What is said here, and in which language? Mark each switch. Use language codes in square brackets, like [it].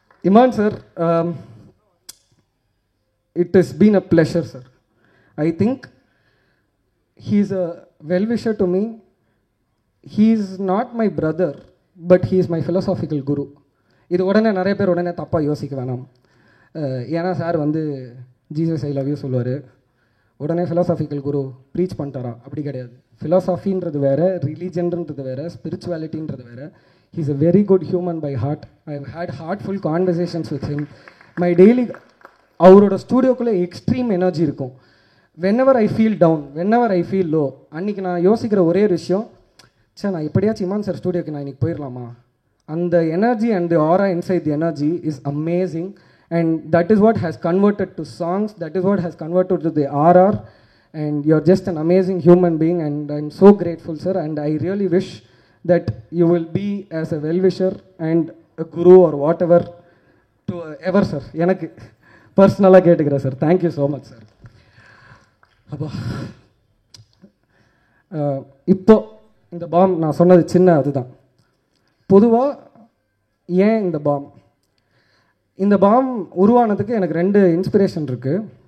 [ta] Imman sir, [en] it has been a pleasure, sir. I think he is a well-wisher to me. He is not my brother, but he is my philosophical guru. [ta] இது உடனே நிறைய பேர் உடனே தப்பாக யோசிக்க வேணாம். ஏன்னா சார் வந்து [en] Jesus I love you [ta] சொல்லுவார், உடனே ஃபிலாசாபிக்கல் குரு ப்ரீச் பண்ணிட்டாரா? அப்படி கிடையாது. ஃபிலாசாஃபின்றது வேறு, ரிலீஜன்ன்றது வேறு, ஸ்பிரிச்சுவாலிட்டின்றது வேறு. [en] He is a very good human by heart. I have had heartful conversations with him. [ta] My daily அவரோட ஸ்டூடியோக்குள்ளே எக்ஸ்ட்ரீம் எனர்ஜி இருக்கும். [en] whenever I feel down, whenever I feel low, [ta] அன்றைக்கி நான் யோசிக்கிற ஒரே விஷயம், சே நான் எப்படியாச்சும் இமான் சார் ஸ்டூடியோக்கு நான் இன்றைக்கி போயிடலாமா? [en] அந்த energy and the aura inside the energy is amazing. And that is what has converted to songs, that is what has converted to the RR, and you're just an amazing human being, and I'm so grateful, sir, and I really wish that you will be as a well-wisher and a guru or whatever to ever, sir. [ta] எனக்கு பர்சனலாக கேட்டுக்கிறேன் sir. [en] Thank you so much sir. [ta] அப்போ இப்போ இந்த bomb நான் சொன்னது சின்ன அதுதான். பொதுவாக ஏன் இந்த பாம், இந்த பாம் உருவானதுக்கு எனக்கு 2 இன்ஸ்பிரேஷன் இருக்குது.